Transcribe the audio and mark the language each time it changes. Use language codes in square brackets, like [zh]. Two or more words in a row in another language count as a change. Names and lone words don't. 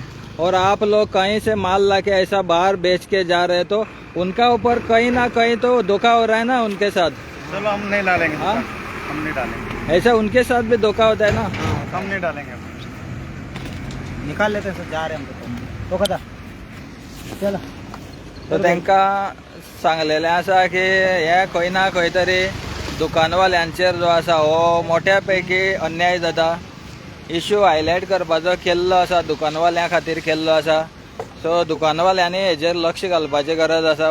[hi] और आप लोग कहीं से माल लाके ऐसा बाहर बेच के जा रहे तो उनका ऊपर कहीं ना कहीं तो धोखा हो रहा है ना उनके साथ। चलो हम नहीं डालेंगे। हाँ, हम नहीं डालेंगे, ऐसा उनके साथ भी धोखा होता है ना। हम नहीं डालेंगे। निकाल लेते हैं सर, जा रहे हैं हम तो कदा चला [kok] तर तांकां सांगलेलें आसा की हे खंय ना खंय तरी दुकानवाल्यांचेर जो आसा हो मोठ्या पैकी अन्याय जाता. इश्यू हायलायट करपाचो केल्लो आसा, दुकानवाल्यां खातीर केल्लो आसा. सो दुकानवाल्यांनी हेजेर लक्ष घालपाची गरज आसा.